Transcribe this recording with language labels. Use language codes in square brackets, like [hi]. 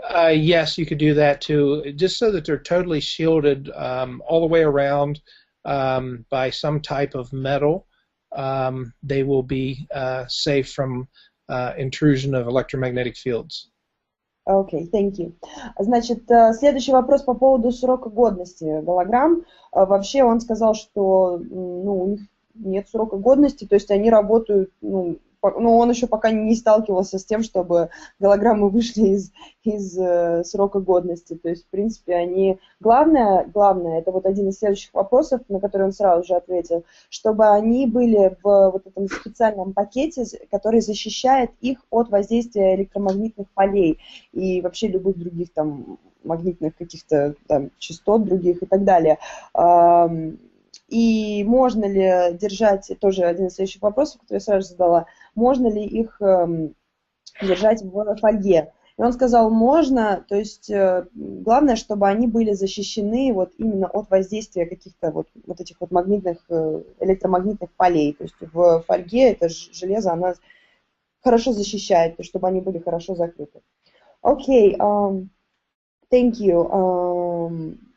[en] Yes, you could do that too, just so that they're totally shielded all the way around by some type of metal. They will be safe from intrusion of electromagnetic fields. Окей, thank you. [ru] Значит, следующий вопрос по поводу срока годности голограмм. Вообще он сказал, что ну, у них нет срока годности, то есть они работают ну, он еще пока не сталкивался с тем, чтобы голограммы вышли из срока годности. То есть, в принципе, они... Главное, это вот один из следующих вопросов, на который он сразу же ответил, чтобы они были в вот этом специальном пакете, который защищает их от воздействия электромагнитных полей и вообще любых других там магнитных каких-то там частот других и так далее. И можно ли держать, тоже один из следующих вопросов, который я сразу же задала, можно ли их держать в фольге? И он сказал, можно, то есть главное, чтобы они были защищены вот именно от воздействия каких-то вот этих вот электромагнитных полей. То есть в фольге это железо, она хорошо защищает, то есть чтобы они были хорошо закрыты. [en] Окей, thank you.